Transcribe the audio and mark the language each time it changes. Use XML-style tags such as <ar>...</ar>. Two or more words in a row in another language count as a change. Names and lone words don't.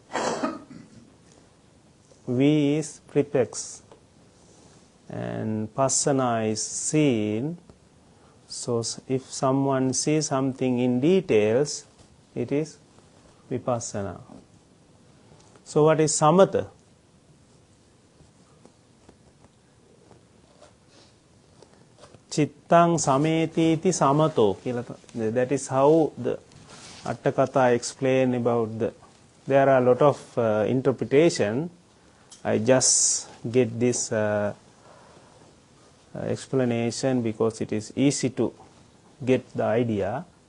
<en>V is prefix and passana is seen. So if someone sees something in details, it is vipassana. So what is samatha?</en> <pi>Chittang sametiti samato.</pi> <en>That is how the Atthakatha explain about the. There are a lot of interpretation. I just get this explanation because it is easy to get the idea.</en>